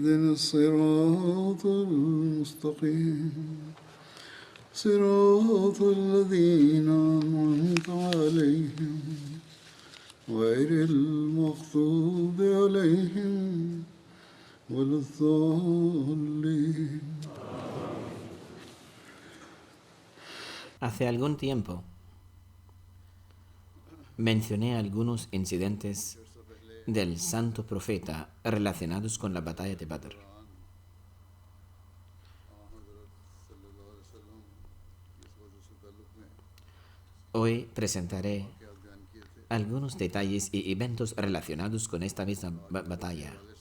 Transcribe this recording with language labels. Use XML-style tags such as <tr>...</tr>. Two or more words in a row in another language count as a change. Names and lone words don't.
<ar>الصراط المستقيم صراط الذين أنعمت عليهم غير المغضوب عليهم ولا الضالين.</ar> <es>Hace algún tiempo mencioné algunos incidentes del santo profeta relacionados con la batalla de Badr. Hoy presentaré algunos detalles y eventos relacionados con esta misma batalla.</es>